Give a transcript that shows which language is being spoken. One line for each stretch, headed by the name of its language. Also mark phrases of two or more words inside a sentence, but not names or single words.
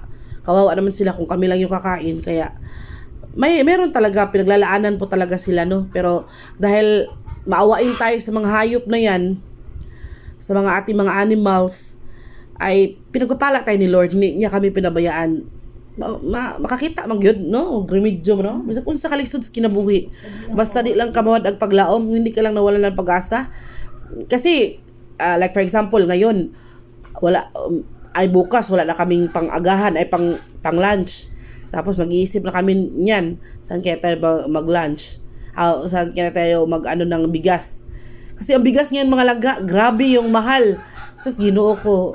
Filipino: Kawawa naman sila kung kami lang yung kakain. Kaya meron talaga, pinaglalaanan po talaga sila, no? Pero dahil maawain tayo sa mga hayop na yan, sa mga ating mga animals, ay pinagpapala tayo ni Lord, hindi niya kami pinabayaan.
Cebuano: Makakita man gyud, no? Remedyo mo, no? Bisa kung sa kalisod sa kinabuhi, basta di lang kamawad ang paglaom,
Filipino: hindi ka lang nawalan ng pag-asa. Kasi like
English: for example
Filipino: ngayon, wala ay bukas wala na kaming pang-agahan, ay pang lunch. Tapos mag-iisip na kami niyan, saan kaya tayo mag-lunch? Saan kaya tayo ng bigas? Kasi ang bigas ngayon mga langga, grabe yung mahal.
Cebuano: Sus, Ginoo ko.